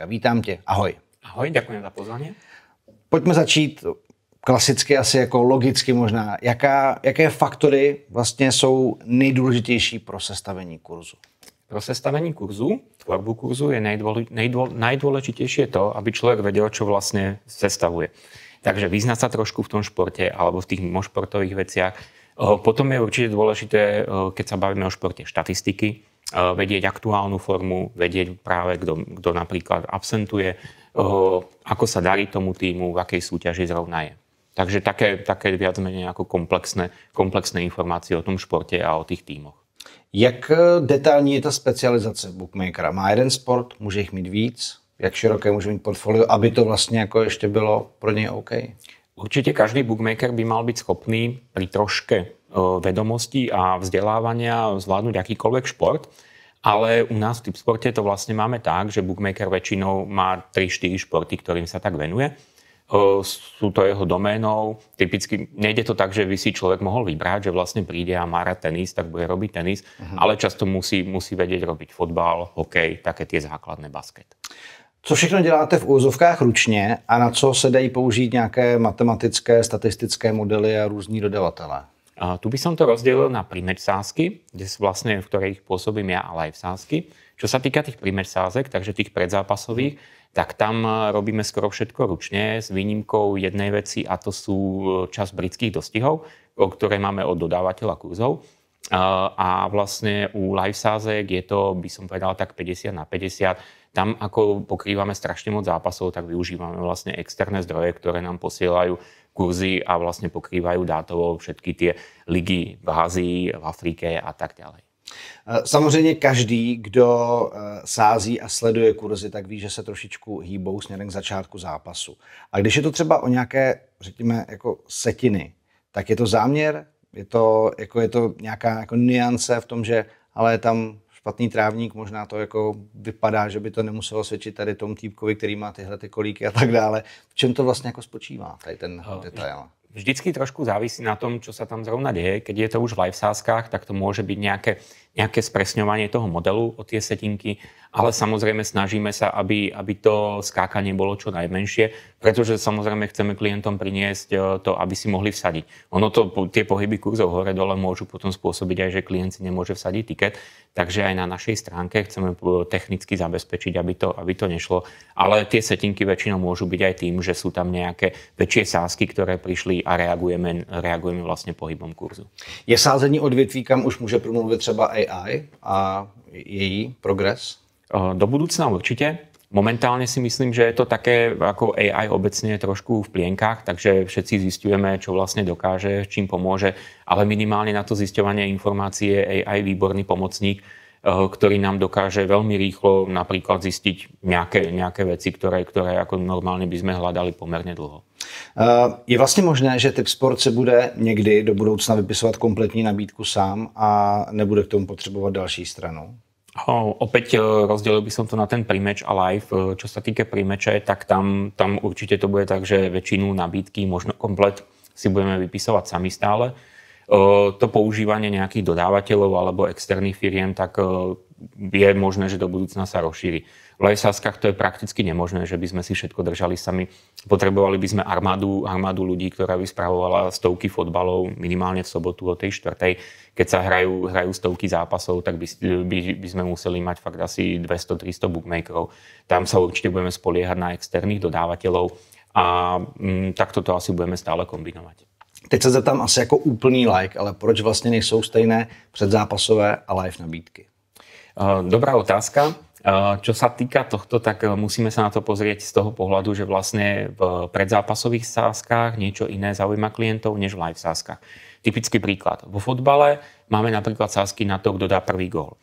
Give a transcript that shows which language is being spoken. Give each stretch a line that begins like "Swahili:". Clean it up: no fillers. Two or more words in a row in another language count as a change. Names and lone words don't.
Czech: Vítám tě, ahoj.
Slovak: Ahoj, ďakujem za pozvanie.
Czech: Pojďme začít klasicky, asi jako logicky možná. Jaké faktory vlastně jsou nejdůležitější pro sestavení kurzu?
Slovak: Pro sestavení kurzu, tvorbu kurzu je najdôležitejšie to, aby človek vedel, čo vlastne sestavuje. Takže vyznať sa trošku v tom športe alebo v tých mimošportových veciach. Potom je určite dôležité, keď sa bavíme o športe, štatistiky, vedieť aktuálnu formu, vedieť práve, kto napríklad absentuje, ako sa darí tomu týmu, v akej súťaži zrovna je. Takže také viac menej ako komplexné informácie o tom športe a o tých týmoch.
Czech: Jak detailní je ta specializace bookmakera? Má jeden sport, může jich mít víc? Jak široké může mít portfolio, aby to vlastně jako ještě bylo pro něj OK?
Slovak: Určite každý bookmaker by mal byť schopný pri troške vedomostí a vzdelávania zvládnuť akýkoľvek šport, ale u nás v Tipsporte to vlastne máme tak, že bookmaker väčšinou má 3-4 športy, ktorým sa tak venuje. Sú to jeho doménou. Typicky nejde to tak, že by si človek mohol vybrať, že vlastne príde a má rád tenis, tak bude robiť tenis, ale často musí vedieť robiť fotbal, hokej, také tie základné, basket.
Czech: Co všechno děláte v úvozovkách ručně a na co se dají použít nějaké matematické, statistické modely a různí dodavatelé?
Slovak: Tu by som to rozdelil na primeč sázky, v ktorých pôsobím ja, ale aj v sázky. Čo sa týka tých primeč sázek, takže tých predzápasových, tak tam robíme skoro všetko ručne s výnimkou jednej veci a to sú časť britských dostihov, ktoré máme od dodávateľa kurzov. A vlastne u live sázek je to, by som povedal, tak 50/50. Tam, ako pokrývame strašne moc zápasov, tak využívame vlastne externé zdroje, ktoré nám posielajú kurzy a vlastne pokrývajú dátovo všetky tie ligy v Ázii, v Afrike a tak ďalej.
Czech: Samozřejmě každý, kdo sází a sleduje kurzy, tak ví, že se trošičku hýbou směrem k začátku zápasu. A když je to třeba o nějaké, řekněme, jako setiny, tak je to záměr? Je to nějaká jako nuance v tom, že ale je tam špatný trávník, možná to jako vypadá, že by to nemuselo svědčit tady tomu týpkovi, který má tyhle ty kolíky a tak dále. V čem to vlastně jako spočívá, tady ten detail?
Slovak: Vždycky trošku závisí na tom, čo sa tam zrovna deje. Keď je to už v live sázkach, tak to môže byť nejaké spresňovanie toho modelu o tie setinky, ale samozrejme snažíme sa, aby to skákanie bolo čo najmenšie, pretože samozrejme chceme klientom priniesť to, aby si mohli vsadiť. Tie pohyby kurzov hore-dole môžu potom spôsobiť aj, že klient si nemôže vsadiť tiket, takže aj na našej stránke chceme technicky zabezpečiť, aby to nešlo. Ale tie setinky väčšinou môžu byť aj tým, že sú tam nejaké väčšie sázky, ktoré prišli a reagujeme vlastne pohybom kurzu.
Czech: Je sázení odvětví, kam už může promluvit třeba AI a její progres?
Slovak: Do budúcna určite. Momentálne si myslím, že je to také ako AI obecne trošku v plienkach, takže všetci zisťujeme, čo vlastne dokáže, čím pomôže, ale minimálne na to zisťovanie informácií je AI výborný pomocník, ktorý nám dokáže veľmi rýchlo napríklad zistiť nejaké veci, ktoré ako normálne by sme hľadali pomerne dlho.
Czech: Je vlastně možné, že Tipsport si bude někdy do budoucna vypisovat kompletní nabídku sám a nebude k tomu potřebovat další stranu?
Slovak: Opäť rozdelil by som to na ten primeč a live. Čo sa týka primeče, tak tam určite to bude tak, že väčšinu nabídky, možno komplet, si budeme vypisovať sami stále. To používanie nejakých dodávateľov alebo externých firiem, tak je možné, že do budúcna sa rozšíri. V live sázkach to je prakticky nemožné, že by sme si všetko držali sami. Potrebovali by sme armádu ľudí, ktorá by spravovala stovky fotbalov minimálne v sobotu o tej 4:00. Keď sa hrajú stovky zápasov, tak by sme museli mať fakt asi 200-300 bookmakerov. Tam sa určite budeme spoliehať na externých dodávateľov a takto to asi budeme stále kombinovať.
Czech: Teď se zeptám asi jako úplný like, ale proč vlastně nejsou stejné předzápasové a live nabídky?
Slovak: Dobrá otázka. Čo sa týka tohto, tak musíme sa na to pozrieť z toho pohľadu, že vlastne v predzápasových sázkach niečo iné zaujíma klientov než v live sázkach. Typický príklad. Vo fotbale máme napríklad sázky na to, kto dá prvý gól.